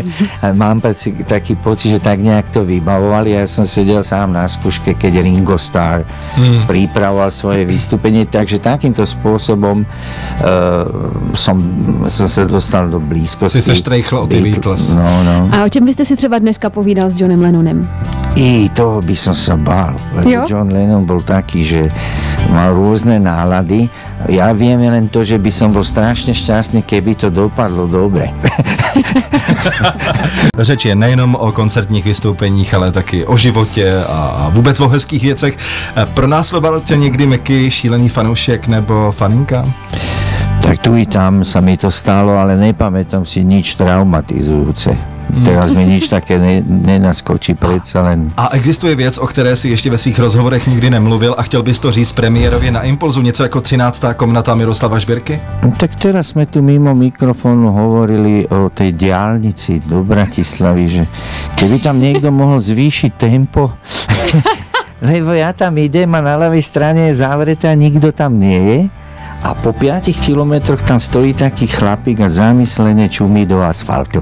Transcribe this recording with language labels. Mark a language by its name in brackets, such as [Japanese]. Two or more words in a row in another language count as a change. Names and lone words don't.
[Slovak] A mám taký pocit, že tak nejak to vybavovali a ja som sedel sám na skúške, keď Ringo Starr pripravoval svoje vystúpenie, takže takýmto spôsobom som sa dostal do blízkosti. [Czech] Si se štrejchl o ty Beatles. No. A o čem byste si třeba dneska povídal s Johnem Lennonem? [Slovak] I toho by som sa bál, lebo John Lennon bol taký, že mal rôzne nálady. Ja viem len to, že by som bol strašne šťastný, keby to dopadlo dobre. [Czech] Řeč je nejenom o koncertních vystoupeních, ale taky o životě a vůbec o hezkých věcech. Pronásledoval tě někdy Meky šílený fanoušek nebo faninka? [Slovak] Tak tu i tam sa mi to stalo, ale nepamätám si nič traumatizujúce. Teraz mi nič také nenaskočí, predsa len. [Czech] A existuje věc, o které si ještě ve svých rozhovorech nikdy nemluvil a chtěl bys to říct premiérově na Impulzu, něco jako 13. komnata Miroslava Žbírky? [Slovak] Tak teraz sme tu mimo mikrofónu hovorili o tej diaľnici do Bratislavy, že keby tam niekto mohol zvýšiť tempo, lebo ja tam idem a na ľavej strane je zavretá, nikto tam nie je. A po 5 kilometroch tam stojí taký chlapík a zamyslene čumí do asfaltu.